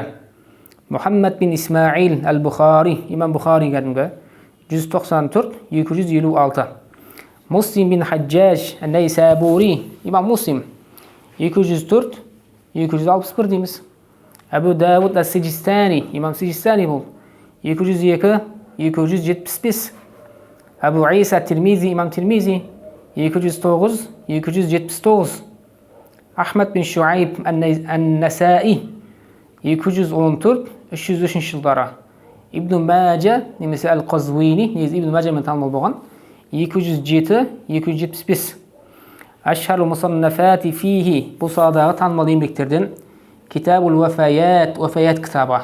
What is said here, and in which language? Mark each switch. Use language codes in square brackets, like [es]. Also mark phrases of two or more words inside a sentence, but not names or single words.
[kk] Мухаммад бин Исмаил ал-Бухари, имам Бухари кәдімгі 194-256. Муслим бин Хаджаж ан-Найсабури, имам Муслим 204-261 дейміз. Абу Дауд ас-Сиджистани, имам Сиджистани бұл 202-275. Абу Иса Тирмизи, имам Тирмизи 209-279. Ахмад бин Шуайб ан-Насаи 214-303 жылдары. Ибн Маджа немесе Ал-Қазуини, негізі Ибн Маджамен танымал болған 207-275. [ar] أشهر مصنفاته فيه, [kk] бұл саладағы танымал еңбектерден Китабул Вафаят, Вафаят кітабы.